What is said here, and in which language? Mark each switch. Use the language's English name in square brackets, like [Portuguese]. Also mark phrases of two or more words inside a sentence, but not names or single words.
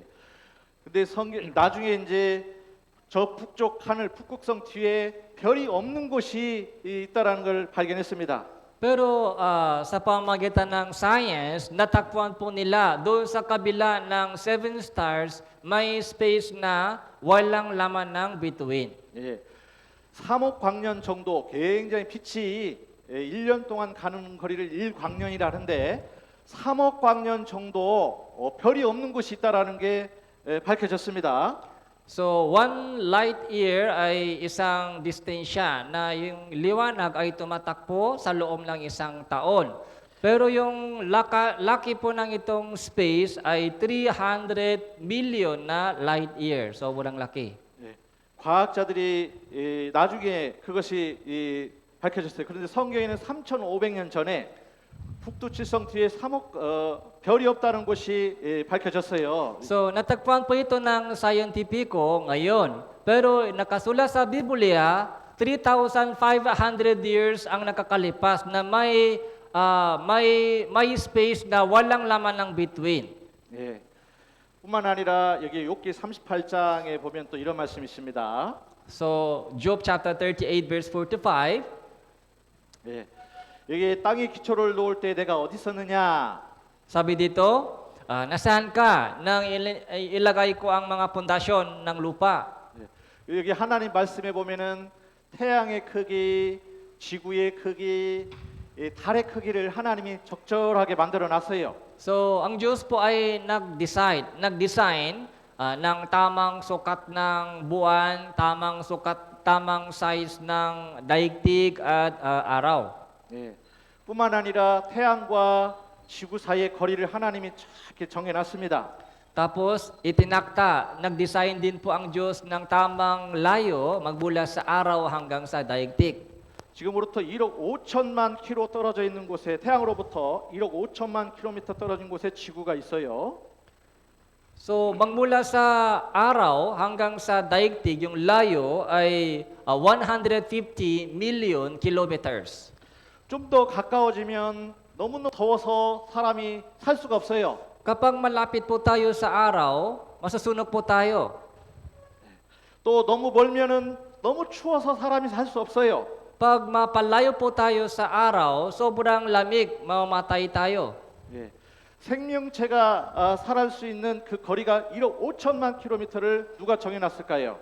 [Korean] 근데 성경 나중에 이제 저 북쪽 하늘 북극성 뒤에 별이 없는 곳이 있다라는 걸 발견했습니다. [Filipino] Pero sa pamagitan ng science, natakpuan po nila doon sa kabila ng 7 stars, may space na walang laman ng bituin. [Korean] 예. 3억 광년 정도 굉장히 빛이 1년 동안 가는 거리를 1광년이라 하는데 3억 광년 정도 별이 없는 곳이 있다라는 게 밝혀졌습니다. [Filipino] So, 1 [English] light year [Filipino] ay isang distansya na yung liwanag ay tumatakbo sa loob ng isang taon. Pero yung laki po ng itong space ay 300 million na [English] light year. [Filipino] So, sobrang laki. [Korean] 예. 과학자들이 나중에 그것이 밝혀졌어요. 그런데 성경에는 3,500년 전에 북두칠성 뒤에 3억 별이 없다는 것이 밝혀졌어요. [Filipino] So, natagpuan po ito ng scientifico ngayon. Pero nakasulat sa Biblia, 3,500 years ang nakakalipas na may space na walang laman ng bituin. [Korean] 예. 뿐만 아니라 여기 욥기 38장에 보면 또 이런 말씀이 있습니다. [English] So, Job chapter 38 verse 4 to 5. [Korean] 예. 여기 땅에 기초를 놓을 때 내가 어디 있었느냐? [Filipino] Sabi dito, nasaan ka nang ilagay ko ang mga pundasyon ng lupa? [Korean] 예. 여기 하나님 말씀에 보면은 태양의 크기, 지구의 크기, 달의 크기를 하나님이 적절하게 만들어 놨어요. [Filipino] So, ang Diyos po ay nag-design ng tamang sukat ng buwan, tamang size ng daigdig at araw. [Korean] 예. 뿐만 아니라 태양과 지구 사이의 거리를 하나님이 이렇게 정해놨습니다. [Filipino] Tapos, nag-design din po ang Diyos ng tamang layo magmula sa araw hanggang sa daigdig. [Korean] 지금으로부터 1억 5천만 킬로 떨어져 있는 곳에 태양으로부터 1억 5천만 킬로미터 떨어진 곳에 지구가 있어요. [Filipino] So, magmula sa araw hanggang sa daigdig, yung layo ay 150 million kilometers. [Korean] 좀 더 가까워지면 너무너무 더워서 사람이 살 수가 없어요. [Filipino] Kapag malapit po tayo sa araw, masusunog po tayo. [Korean] 또 너무 멀면은 너무 추워서 사람이 살 수 없어요. [Filipino] Pag mapalayo po tayo sa araw, sobrang lamig, mamamatay tayo. [Korean] 예. 생명체가 살할 수 있는 그 거리가 1억 5천만 킬로미터를 누가 정해놨을까요?